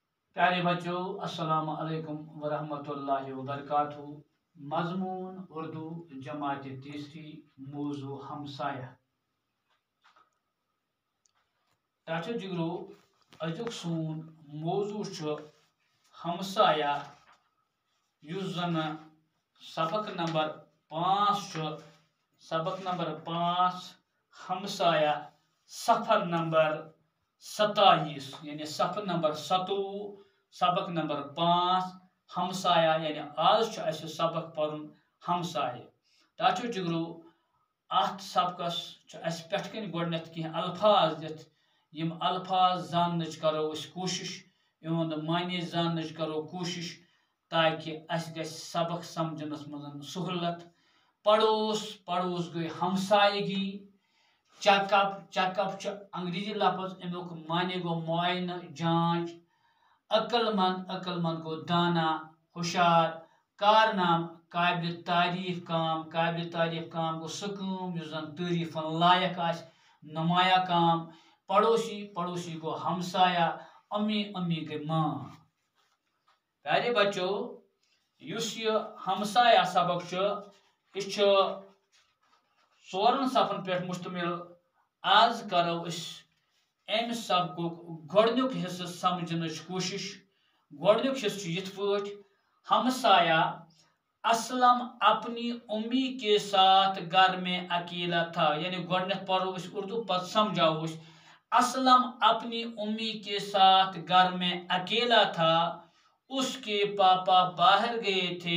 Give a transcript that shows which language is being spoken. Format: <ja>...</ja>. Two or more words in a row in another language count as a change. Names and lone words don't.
<ur>پیارے بچو,</ur> <ar>السلام علیکم ورحمۃ اللہ وبرکاتہ.</ar> <ur>مضمون اردو جماعت تیسری، موضوع ہمسایہ.</ur> <ks>चाचो जिगरो अजुक सून मौजू हमसाया, युस जन सबक नंबर 5 सबक नंबर 5 हमसाया, सफर नंबर 27 यानी सफर नंबर 27 सबक नंबर 5 हमसाया यानी आज सबक पढ़ुन हमसाय। ताचो जिगरो अत सबकस पे गोडनेथ कह अल्फाज दिथ, यम अल्फाज जानने करो कोशिश, इहुंद मानी जानने करो कोशिश, ताकि सबक समझनस मज सहूलत। पड़ोस पड़ोस गई हमसायगी। चेकअप चेकअप अंग्रेजी लफज, अमुक माने गो मुआयना जांच। अक्लमंद गो दाना होशियार। कारनाम काबिल तारीफ काम गो सह काम युस जन तारीफन लायक आस, नुमाया काम। पड़ोसी गो हमसाया। अम्मी गई मां।</ks> <ur>پیارے بچو,</ur> <ks>युस ये हमसाया सबक यह सोरन सफन पे मुश्तमिल। आज करो अम सबक गोडनुक हिस्स समझन कोशिश। गोडनुक हिस्स यथ पाठ,</ks> <ur>ہمسایہ اسلم اپنی امی کے ساتھ گھر میں اکیلا تھا.</ur> <ks>यानी गोडनेथ पढ़ो उर्दू पत समझाओ।</ks> <ur>اسلم اپنی امی کے ساتھ گھر میں اکیلا تھا. اس کے پاپا باہر گئے تھے.</ur>